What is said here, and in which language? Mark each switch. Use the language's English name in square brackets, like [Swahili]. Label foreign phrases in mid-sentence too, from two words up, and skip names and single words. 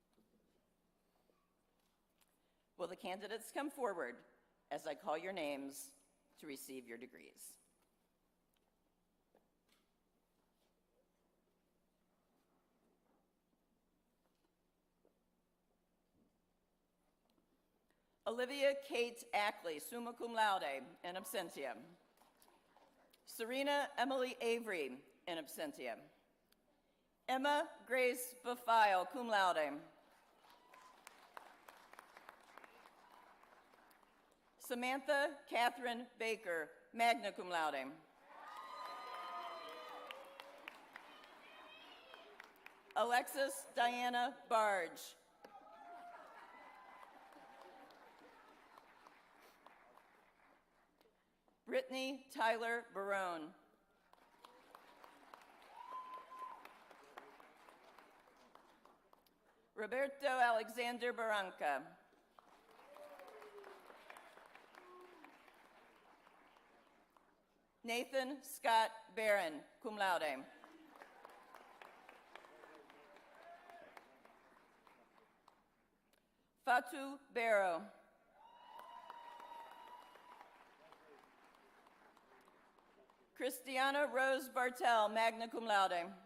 [English] Will the candidates come forward as I call your names to receive your degrees? Olivia Kate Ackley, [Latin] summa cum laude, in absentia. [English] Serena Emily Avery, [Latin] in absentia. [English] Emma Grace Bafile, [Latin] cum laude. [English] Samantha Catherine Baker, [Latin] magna cum laude. [English] Alexis Diana Barge. Brittany Tyler Barone. Roberto Alexander Barranca. Nathan Scott Barron, [Latin] cum laude. [English] Fatu Barrow. Christiana Rose Bartel, [Latin] magna cum laude.